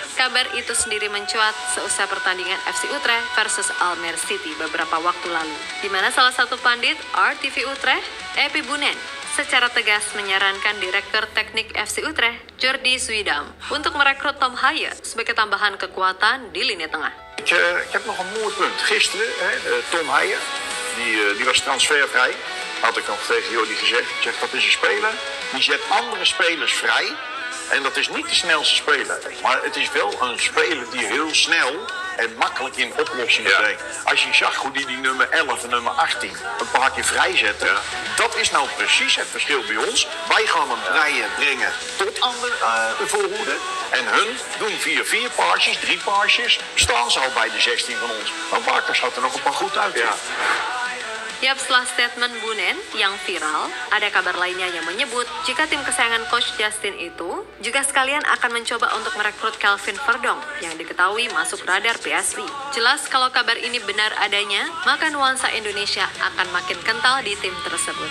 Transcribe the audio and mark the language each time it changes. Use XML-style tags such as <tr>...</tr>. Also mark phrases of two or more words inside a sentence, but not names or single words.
<id>Kabar itu sendiri mencuat seusai pertandingan FC Utrecht versus Almere City beberapa waktu lalu, di mana salah satu pandit RTV Utrecht, Epi Bunen, secara tegas menyarankan Direktur Teknik FC Utrecht, Jordi Zuidam, untuk merekrut Tom Haaye sebagai tambahan kekuatan di lini tengah.</id> <nl>Ik heb nog een mooi punt. Gisteren, Tom Haaye, die was transfervrij. Had ik nog tegen Jordi gezegd. Ik zeg, dat is een speler die zet andere spelers vrij. En dat is niet de snelste speler. Maar het is wel een speler die heel snel en makkelijk in oplossingen brengt. Als je zag hoe die nummer 11 en nummer 18 een paar keer vrijzetten. Dat is nou precies het verschil bij ons. Wij gaan hem brengen tot aan de voorhoede. En hun doen 4 paasjes, 3 paasjes. Staan ze al bij de 16 van ons. Maar Barkas had er nog een paar goed uit. Ja.</nl> <id>Yap, setelah statement Bunen yang viral, ada kabar lainnya yang menyebut jika tim kesayangan Coach Justin itu juga sekalian akan mencoba untuk merekrut Kelvin Verdonk yang diketahui masuk radar PSV. Jelas kalau kabar ini benar adanya, maka nuansa Indonesia akan makin kental di tim tersebut.</id>